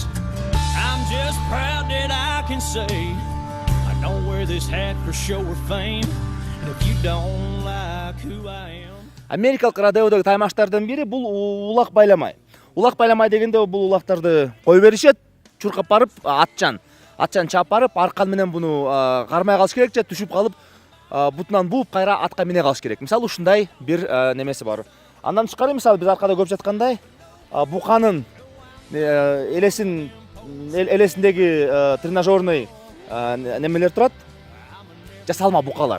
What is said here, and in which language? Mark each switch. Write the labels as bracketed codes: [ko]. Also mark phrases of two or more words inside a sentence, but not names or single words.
[en] I'm just proud that I can say I don't wear this hat for show or fame, and if you don't like who I am. [ky] Америкалык родеодагы таймаштардын бири бул улак байламай. Улак байламай дегенде бул улактарды кой беришет, чуркап барып атчан чаап барып, аркан менен буну кармай калыш керек же түшүп калып, бутунан бууп кайра атка мине калыш керек. Мисалы ушундай бир немеси бар. Андан тышкары мисалы биз аркада көрүп жаткандай, буканын элесиндеги тренажерный немелер турат, жасалма букалар.